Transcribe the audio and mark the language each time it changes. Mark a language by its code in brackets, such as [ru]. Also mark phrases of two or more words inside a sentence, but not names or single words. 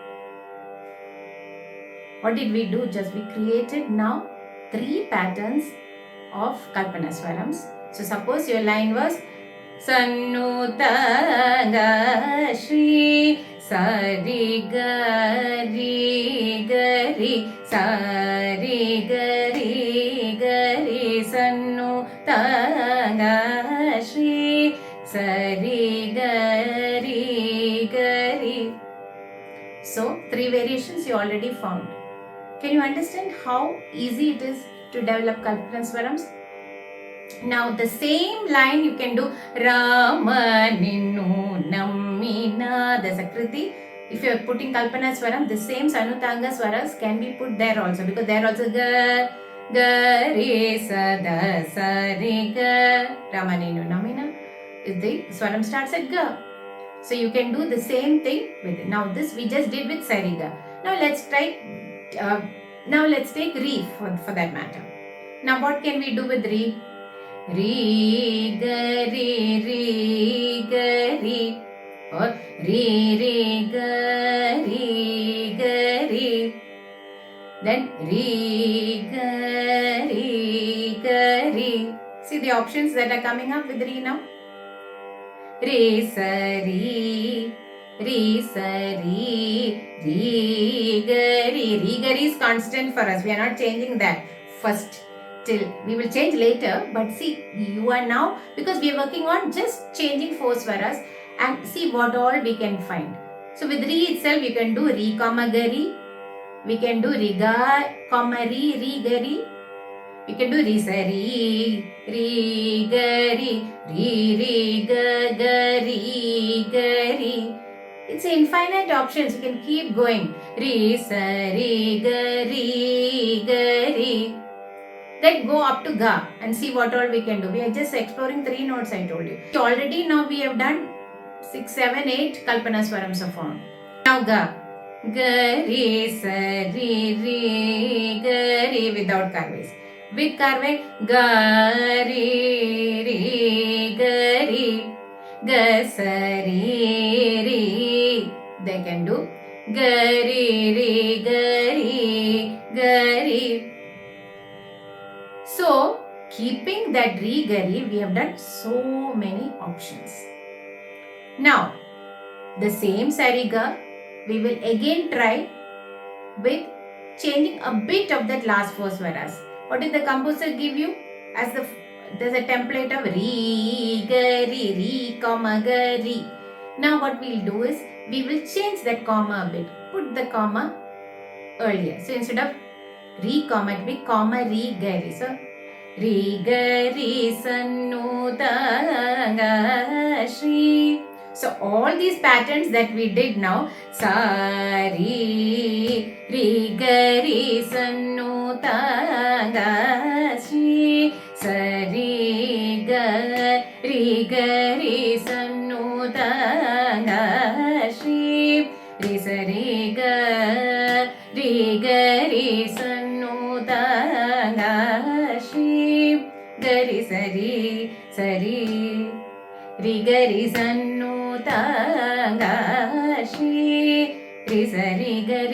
[en] What did we do? Just we created now 3 patterns of Kalpana swarams. So suppose your line was Sannutanga Shri, sa re ga re, sa re ga re, Sannutanga Shri, sa re ga re. So 3 variations you already found. Can you understand how easy it is to develop Kalpana swarams? Now the same line you can do Rama Ninnu Nammina. There's a kriti. if you are putting Kalpana swaram, the same Sanutanga swaras can be put there also, because there also ga, ga, re, sa, da, sa, re, ga, Ramanenu Namina. The swaram starts at ga. So you can do the same thing with it. Now this we just did with Sariga. Now let's try, now let's take Re for that matter. Now what can we do with Re? Re, ga, re, or re, ga, re. Then re, ga, re. See the options that are coming up with Re now? Re, sa, re, re, ga, re. Re, ga, re is constant for us. We are not changing that first. Till we will change later, but see, you are now, because we are working on just changing 4 swaras and see what all we can find. So with re itself, you can do re, comma, gari. We can do re, ga, comma, re, gari. We can do re, sa, re, gari, re, ga, gari. It's infinite options. You can keep going. Re, sa, re, gari. Then go up to ga and see what all we can do. We are just exploring 3 notes I told you. Already now we have done 6, 7, 8 Kalpana swarams of form. Now ga. Ga, re, sa, re, ga, re without karves. With karve, ga, re, ga, re. Ga, sa, re. They can do ga, re, ga, re. So, keeping that re, gari, we have done so many options. Now, the same sariga, we will again try with changing a bit of that last 4 swaras. What did the composer give you? As there's a template of re, gari, comma, gari. Now what we'll do is, we will change that comma a bit. Put the comma earlier. So instead of re, comma, it will be comma, re, gari. So, re, gari, sannu, tanga, shri. So all these patterns that we did now, sa, re, gari, sannu, tanga, shri, sa, re, gari, sannu, tanga, shri, re, sa, re, gari, sannu, tanga, shri, gari, sari, re, gari, sannu, tanga, shri, re, sari,